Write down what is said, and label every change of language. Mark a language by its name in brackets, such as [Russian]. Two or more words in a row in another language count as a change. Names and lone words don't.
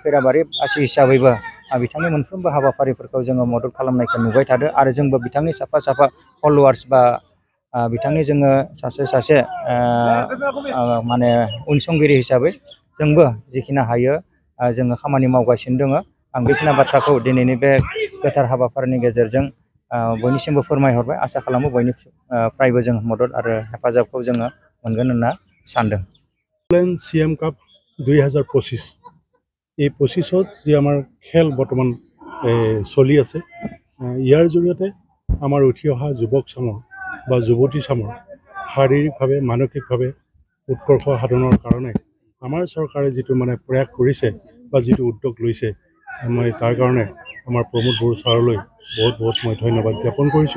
[Bodo] खैराबारिबासि हिसाबैबो बिथांनि मोनफ्रोमबो हाबाफारिफोरखौ जोङो मदद खालामनायखौ नुबाय थादों आरो जोंबो बिथांनि साफा साफा फल'वार्स बा बिथांनि जोङो सासे माने उनसंगिरि हिसाबै जोंबो जिखिनि हायो जोङो खामानि मावगासिनो दङ। आं बेखिनि बाथ्राखौ दिनैनि बे गोथार हाबाफारिनि गेजेरजों बयनिसिमबो फोरमायहरबाय। आसा खालामो बयनिफ्रायबो जों मदद आरो हेफाजाबखौ जोङो मोनगोन होनना सानदों। [Assamese] সিএম কাপ 2025 এই 25ত যি আমাৰ খেল বৰ্তমান চলি আছে, ইয়াৰ জৰিয়তে আমাৰ উঠি অহা যুৱক চামৰ বা যুৱতী চামৰ শাৰীৰিকভাৱে মানসিকভাৱে উৎকৰ্ষ সাধনৰ কাৰণে আমাৰ চৰকাৰে যিটো মানে প্ৰয়াস কৰিছে বা যিটো উদ্যোগ লৈছে, মই তাৰ কাৰণে আমাৰ প্ৰমোদ বড়ো ছাৰলৈ বহুত বহুত মই ধন্যবাদ জ্ঞাপন কৰিছোঁ।